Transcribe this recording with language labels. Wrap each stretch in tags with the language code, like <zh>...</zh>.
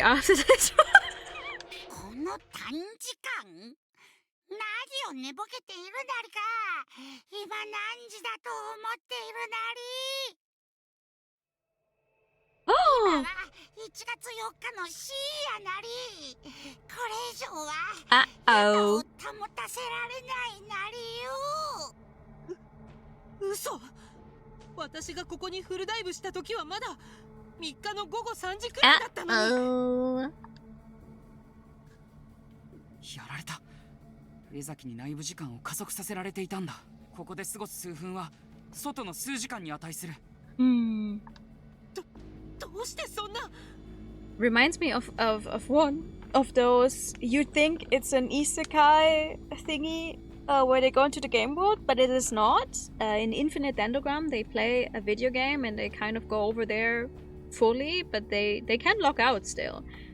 <en>After this round.</en> <ja>この短時間？何を寝ぼけているなりか。今何時だと思っているなり。今は1月4日の深夜なり。これ以上は床を保たせられないなりよ。嘘。私がここにフルダイブした時はまだ3日の午後3時くらいだったのに。やられた。江崎に内部時間を加速させられていたんだ。ここで過ごす数分は外の数時間に値する。どうしてそんな。</ja> <en>Reminds me of one of those. You think it's an isekai thingy where they go into the game world, but it is not. In Infinite Dendrogram, they play a video game and they kind of go over there fully, but they can log out still.</en>